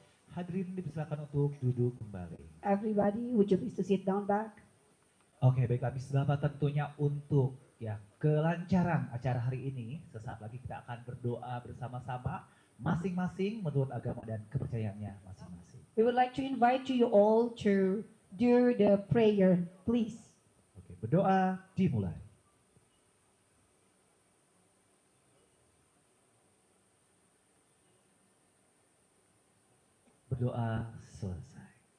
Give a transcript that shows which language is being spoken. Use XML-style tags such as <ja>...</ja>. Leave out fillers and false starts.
<id>Hadirin dipersilakan untuk duduk kembali.</id> <en>Everybody, would you please to sit down back?</en> <id>Oke, baiklah Bismillah, tentunya untuk ya kelancaran acara hari ini. Sesaat lagi kita akan berdoa bersama-sama masing-masing menurut agama dan kepercayaannya masing-masing.</id> <en>We would like to invite you all to do the prayer, please.</en> <id>Oke, berdoa dimulai. berdoa selesai.</id>